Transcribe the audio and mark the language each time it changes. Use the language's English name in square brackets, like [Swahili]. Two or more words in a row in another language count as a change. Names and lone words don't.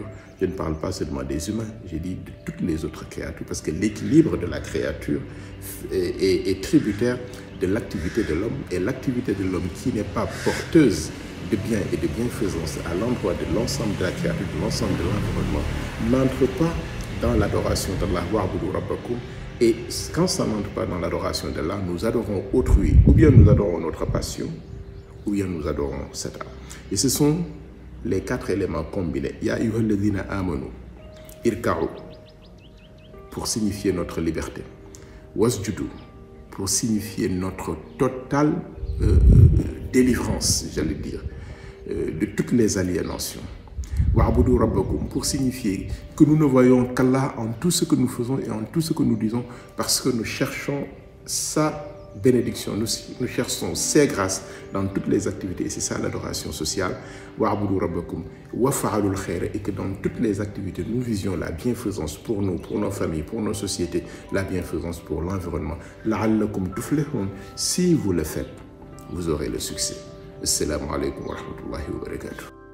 [French] Je ne parle pas seulement des humains, j'ai dit de toutes les autres créatures, parce que l'équilibre de la créature est tributaire de l'activité de l'homme, et l'activité de l'homme qui n'est pas porteuse de bien et de bienfaisance à l'endroit de l'ensemble de la créature, de l'ensemble de l'environnement, n'entre pas dans l'adoration d'Allah, [Arabic] واعبدوا ربكم. [French] Et quand ça n'entre pas dans l'adoration d'Allah, nous adorons autrui, ou bien nous adorons notre passion, ou bien nous adorons cet art. Et ce sont les quatre éléments combinés. [Arabic] يا أيها الذين آمنوا اركعوا, [French] pour signifier notre liberté. Wasjudu, pour signifier notre totale délivrance, j'allais dire, de toutes les aliénations. [Arabic] واعبدوا ربكم, [French] pour signifier que nous ne voyons qu'Allah en tout ce que nous faisons et en tout ce que nous disons, parce que nous cherchons sa bénédiction, nous cherchons ses grâces dans toutes les activités, et c'est ça l'adoration sociale. [Arabic] واعبدوا ربكم وافعلوا الخير, [French] et que dans toutes les activités nous visions la bienfaisance pour nous, pour nos familles, pour nos sociétés, la bienfaisance pour l'environnement. [Arabic] لعلكم تفلحون, [French] si vous le faites, vous aurez le succès. [Arabic] السلام عليكم ورحمة الله وبركاته.